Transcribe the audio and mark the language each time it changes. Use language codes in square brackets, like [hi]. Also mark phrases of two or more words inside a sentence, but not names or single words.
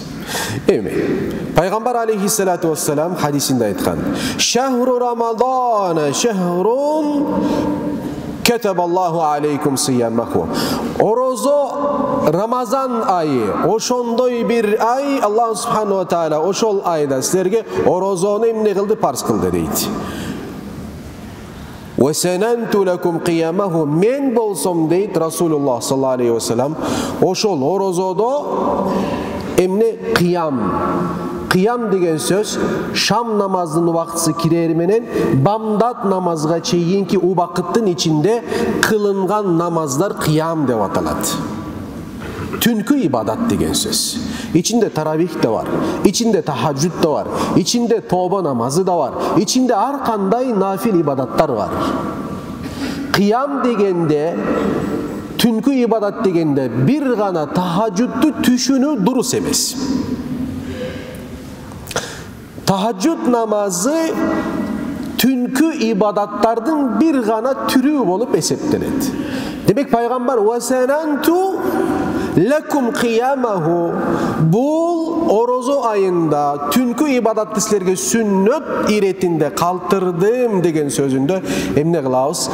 [ky] Эми, пайгамбар [ar] عليه الصلاة والسلام [ky] хадисинде айткан: [ar] "شهر رمضان شهر كتب الله عليكم صيامه." [ky] Орозо Рамазан айы, ошондой бир ай, Аллах [ar] سبحانه وتعالى [ky] ошол айда силерге орозону эмне кылды, парз кылды дейт. [ar] وسننت لكم قيامه. [ky] Мен болсом дейт Расулуллах [ar] صلى الله عليه وسلم, [ky] ошол орозодо эмне Кыям деген сөз шам намазынын убактысы кирери менен бамдат намазга чейинки убакыттын ичинде кылынган намаздар кыям деп аталат. Түнкү ибадат деген сөз. Ичинде таравих да бар, ичинде тахаджуд да бар, ичинде тоба намазы да бар, ичинде ар кандай нафил ибадаттар бар. Кыям дегенде, түнкү ибадат дегенде бир гана тахаджудду түшүнүү дурус эмес. Tahajjud namazı түнкү ибадаттардын бир гана түрү болуп эсептелет. Демек пайгамбар [ar] وسننت لكم قيامه, [ky] бул орозо айында түнкү ибадатты силерге сүннөт иретинде калтырдым деген сөзүндө эмне кылабыз?